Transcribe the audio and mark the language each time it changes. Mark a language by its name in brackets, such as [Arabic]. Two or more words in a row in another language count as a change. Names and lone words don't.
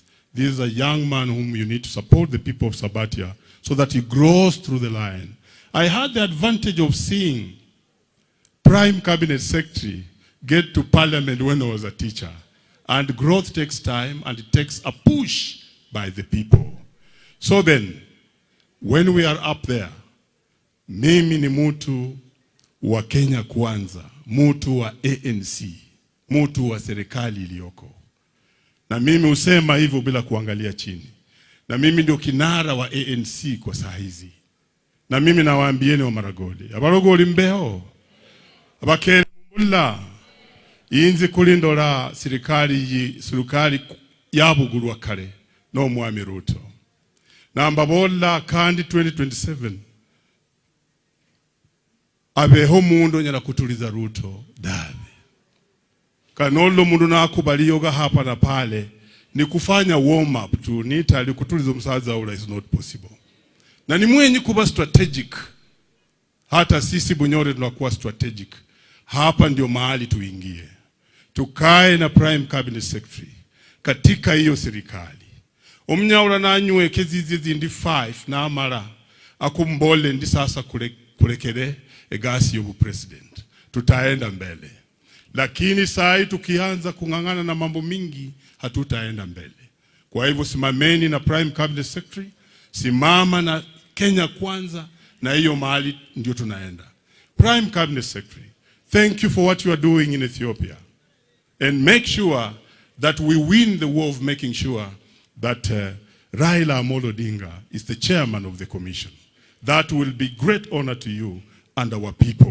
[English] This is a young man whom you need to support, the people of Sabatia, so that he grows through the line. I had the advantage of seeing Prime Cabinet Secretary get to parliament when I was a teacher. And growth takes time, and it takes a push by the people. So then, when we are up there, [Swahili] mimi ni mtu wa Kenya kwanza, mtu wa ANC, mtu wa serikali iliyoko. Na mimi husema hivyo bila kuangalia chini. Na mimi ndio kinara wa ANC kwa saa hizi. Na mimi nawaambieni wa Maragoli, [Luyia] abarogoli mbeho, abakere mbula, inzi kulindora serikali yabugurwa kare no mwami Ruto. Na mbabola kandi 2027 abeho mundu nyala kutuliza Ruto dabe. Kanolo mundu nakubaliyoga [Swahili] hapa na pale ni kufanya warm up tu, [Luyia] nitali kutuliza msaza ula [English] is not possible. [Swahili] Na ni mwenye kuba strategic. Hata sisi Bunyore tunakuwa strategic. Hapa ndio mahali tuingie. Tukae na Prime Cabinet Secretary katika hiyo serikali. [Luyia] Omnyaura nanywe kezizi ndi 5 na amara akumbole ndi sasa kurekere egasi yobu president. [Swahili] Tutaenda mbele. Lakini saa tukianza kungangana na mambo mingi hatutaenda mbele. Kwa hivyo simameni na Prime Cabinet Secretary, simama na Kenya kwanza, na hiyo mahali ndio tunaenda. [English] Prime Cabinet Secretary, thank you for what you are doing in Ethiopia. And make sure that we win the war of making sure that Raila Odinga is the chairman of the commission. That will be great honor to you and our people.